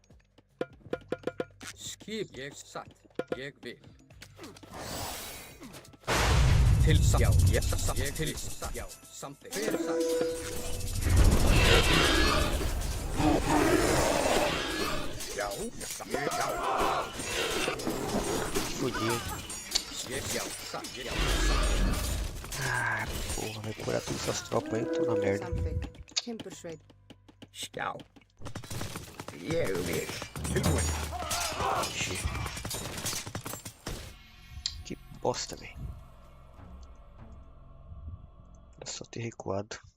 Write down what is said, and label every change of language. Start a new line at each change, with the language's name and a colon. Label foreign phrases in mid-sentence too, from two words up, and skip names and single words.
Icelandic: Skip ég satt. Ég vil. Til satt. Já, ég satt. Ég til satt. Já, samþykkt. Hver satt. Já, já.
Portuguese: Fudeu. Ah, porra, vai curar todas essas tropas aí, eu tô na merda.
Icelandic: Samþykkt. Timbursveit. Já. Ég vil. Tilbúin.
Portuguese: Ixi. Que bosta, velho. É só ter recuado.